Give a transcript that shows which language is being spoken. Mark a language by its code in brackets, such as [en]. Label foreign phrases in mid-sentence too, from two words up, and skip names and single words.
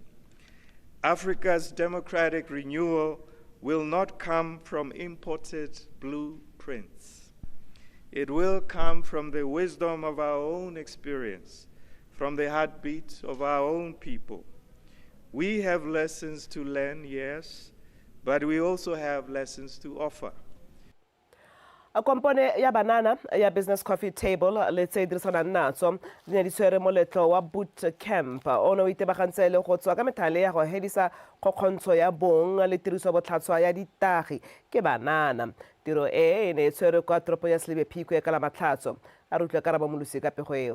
[en] Africa's democratic renewal will not come from imported blueprints. It will come from the wisdom of our own experience, from the heartbeat of our own people. We have lessons to learn, yes, but we also have lessons to offer. [tn] A kompone ya banana ya Business Coffee Table le tse dirisana natso di di tshwere moletlo wa [en] boot camp [tn] ono itebagantse le go tswa ka methale ya go hedisa kgokgontsho ya bong le tiriso botlhatswa ya ditagi ke banana. Tiro e ne tshwere kwa toropo ya Slebe-Phikwe ka la Matlhatso a rutlwa karabo molusi ka pego eo.